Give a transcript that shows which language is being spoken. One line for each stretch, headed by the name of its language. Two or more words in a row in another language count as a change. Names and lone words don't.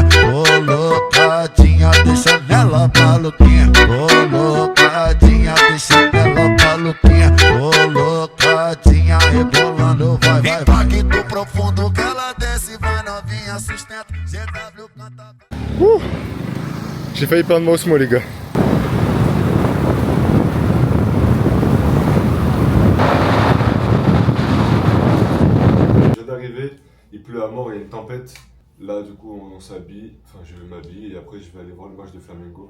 Portuguese: Colocadinha, deixa ela maluquinha. Colocadinha, deixa ela maluquinha. Colocadinha, rebolando, vai, vai, vai. Impacto profundo que ela desce, vai novinha, sustenta. GW canta.
French: J'ai failli perdre ma Osmo les gars. Je viens d'arriver, il pleut à mort, il y a une tempête. Là, du coup, on s'habille, enfin, je m'habille et après, je vais aller voir le match de Flamengo.